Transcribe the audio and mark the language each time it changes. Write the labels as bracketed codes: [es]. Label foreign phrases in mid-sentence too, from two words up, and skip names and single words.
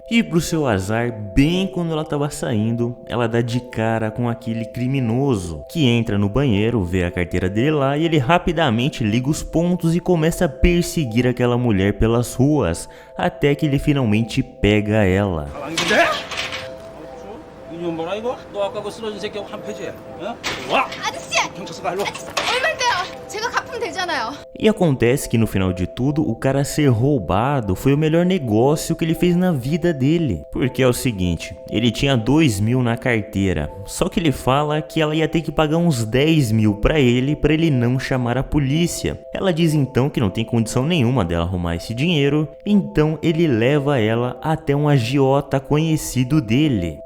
[pt] E pro seu azar, bem quando ela estava saindo, ela dá de cara com aquele criminoso, que entra no banheiro, vê a carteira dele lá e ele rapidamente liga os pontos e começa a perseguir aquela mulher pelas ruas, até que ele finalmente pega ela. [ko] 이건 뭐라 이거? 너 아까 그 쓰러진 새끼하고 한 패지해. 어? 와! 아저씨! 경찰서 가 일로. 얼마인데요? 제가 갚으면 되잖아요. [pt] E acontece que no final de tudo, o cara ser roubado foi o melhor negócio que ele fez na vida dele. Porque é o seguinte, ele tinha 2 mil na carteira, só que ele fala que ela ia ter que pagar uns 10 mil pra ele não chamar a polícia. Ela diz então que não tem condição nenhuma dela arrumar esse dinheiro, então ele leva ela até um agiota conhecido dele.